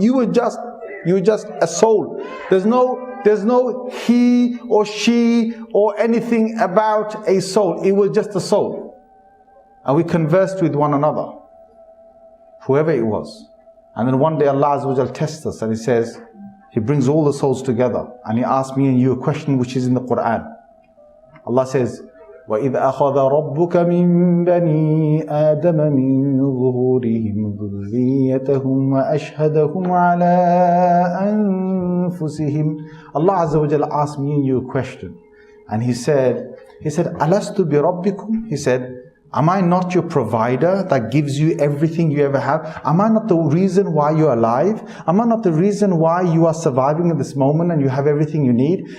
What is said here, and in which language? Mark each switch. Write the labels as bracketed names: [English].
[English] You were just a soul. There's no he or she or anything about a soul. It was just a soul. And we conversed with one another, whoever it was. And then one day Allah Azza wa Jal tests us, and He says, He brings all the souls together, and He asks me and you a question which is in the Quran. Allah says, [Arabic] وَإِذْ أَخَذَ رَبُّكَ مِنْ بَنِي آدَمَ مِنْ ظُهُورِهِمْ ذُرِّيَّتَهُمْ وَأَشْهَدَهُمْ عَلَىٰ أَنفُسِهِمْ. [English] Allah Azza wa Jalla asked me and you a question. And He said, [Arabic] أَلَسْتُ بِرَبِّكُمْ? [English] He said, am I not your provider that gives you everything you ever have? Am I not the reason why you're alive? Am I not the reason why you are surviving at this moment and you have everything you need?